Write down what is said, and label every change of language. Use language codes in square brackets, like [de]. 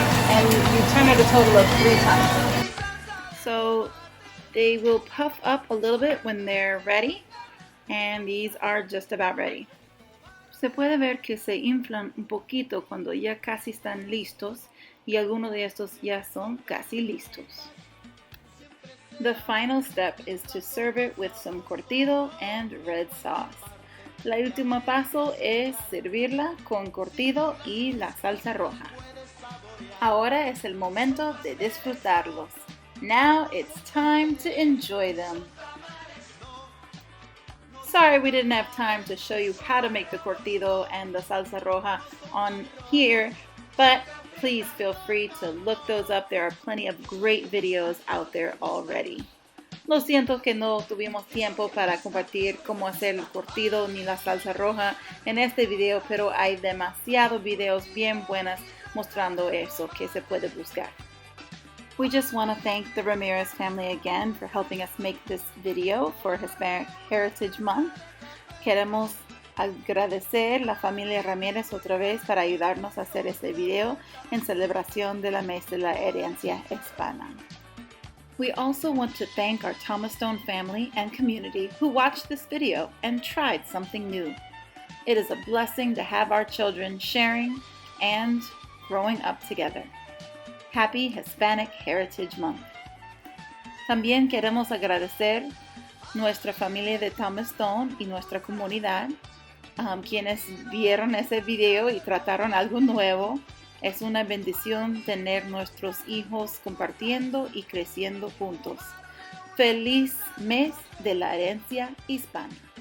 [en] And you turn it a total of 3 times. So they will puff up a little bit when they're ready, and these are just about ready. [es] Se puede ver que se inflan un poquito cuando ya casi están listos, y algunos de estos ya son casi listos. [en] The final step is to serve it with some curtido and red sauce. [es] La última paso es servirla con curtido y la salsa roja. Ahora es el momento de disfrutarlos. [en] Now it's time to enjoy them. Sorry we didn't have time to show you how to make the curtido and the salsa roja on here, but please feel free to look those up. There are plenty of great videos out there already. [es] Lo siento que no tuvimos tiempo para compartir cómo hacer el curtido ni la salsa roja en este video, pero hay demasiados videos bien buenos mostrando eso que se puede buscar. [en] We just want to thank the Ramirez family again for helping us make this video for Hispanic Heritage Month. [es] Queremos agradecer la familia Ramirez otra vez para ayudarnos a hacer este video en celebración de la mes de la herencia hispana. [en] We also want to thank our Thomas Stone family and community who watched this video and tried something new. It is a blessing to have our children sharing and growing up together. Happy Hispanic Heritage Month. [es] También queremos agradecer nuestra familia de Thomas Stone y nuestra comunidad, quienes vieron ese video y trataron algo nuevo. Es una bendición tener nuestros hijos compartiendo y creciendo juntos. Feliz mes de la herencia hispana.